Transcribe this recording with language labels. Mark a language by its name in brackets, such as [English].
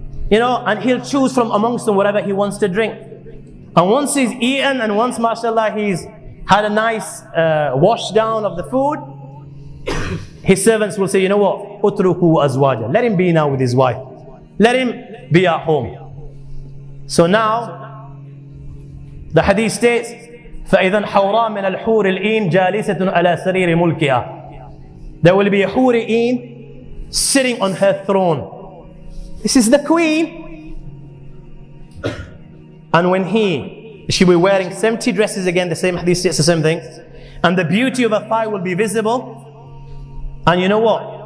[English] You know, and he'll choose from amongst them whatever he wants to drink. And once he's eaten and once, mashallah, he's had a nice wash down of the food, his servants will say, you know what? [Arabic] Utruku azwaja. [English] Let him be now with his wife. Let him be at home. So now, the hadith states, [Arabic] فَإِذَا الْحَوْرَى مِنَ الْحُورِ الْإِينَ جَالِسَةٌ عَلَى سَرِيرِ مُلْكِهَا. [English] There will be a Huri-een sitting on her throne. This is the queen. And when she will be wearing 70 dresses, again the same hadith states the same thing, and the beauty of her thigh will be visible. And you know what?